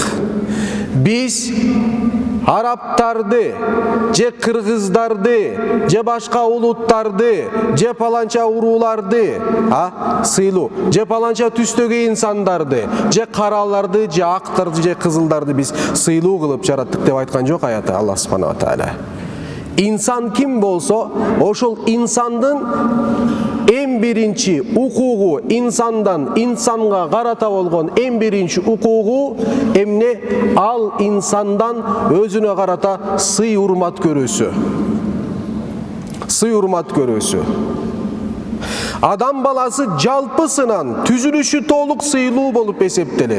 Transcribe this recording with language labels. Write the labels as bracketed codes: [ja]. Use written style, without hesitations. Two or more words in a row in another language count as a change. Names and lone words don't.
[ky] Biz арабтарды, же кыргыздарды, же башка улуттарды, же паланча урууларды, сыйлуу, же паланча түстөгү инсандарды, же караларды, же актарды, же кызылдарды biz сыйлуу кылып жараттык деп айткан жок аятта Алла [ar] سبحانه وتعالى. [ky] Инсан ким болсо, ошол insandын эң биринчи укугу, insandan insanга карата болгон эң биринчи укугу эмне? Ал insandan өзүнө карата сый урмат көрүүсү. Сый урмат көрүүсү. Адам баласы жалпысынан түзүлүшү толук сыйлуу болуп эсептелет.